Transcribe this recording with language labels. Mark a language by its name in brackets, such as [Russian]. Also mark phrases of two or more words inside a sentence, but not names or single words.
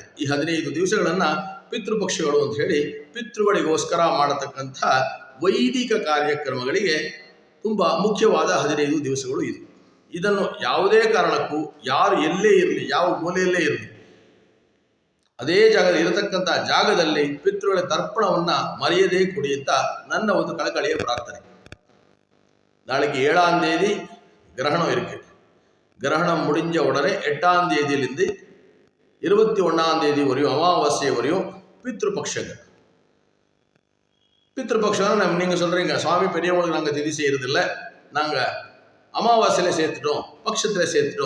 [Kannada] ಈ 15 ದಿವಸಗಳನ್ನು ಪಿತೃಪಕ್ಷಗಳು ಅಂತ ಹೇಳಿ ಪಿತೃಗಳಿಗೋಸ್ಕರ ಮಾಡತಕ್ಕಂಥ ವೈದಿಕ ಕಾರ್ಯಕ್ರಮಗಳಿಗೆ ತುಂಬ ಮುಖ್ಯವಾದ 15 ದಿವಸಗಳು ಇದು. ಇದನ್ನು ಯಾವುದೇ ಕಾರಣಕ್ಕೂ ಯಾರು ಎಲ್ಲೇ ಇರಲಿ, ಯಾವ ಮೂಲೆಯಲ್ಲೇ ಇರಲಿ, ಅದೇ ಜಾಗದಲ್ಲಿ ಇರತಕ್ಕಂಥ ಜಾಗದಲ್ಲಿ ಪಿತೃಗಳ ತರ್ಪಣವನ್ನು ಮರೆಯದೇ ಕೊಡಿ ಅಂತ ನನ್ನ ಒಂದು ಕಳಕಳಿಯ ಪ್ರಾರ್ಥನೆ. [Tamil] நாளைக்கு 7ஆம் தேதி கிரகணம் இருக்கு. கிரகணம் முடிஞ்ச உடனே 8ஆம் தேதியிலிருந்து 21ஆம் தேதி வரையும் அமாவாசை வரையும் பித்ருபக்ஷங்கள். பித்ருபக்ஷம் நீங்கள் சொல்கிறீங்க, சுவாமி பெரியவங்களுக்கு நாங்கள் திதி செய்கிறதில்ல, நாங்கள் அமாவாசையில் சேர்த்துட்டோம், பட்சத்தில் சேர்த்துட்டோம்.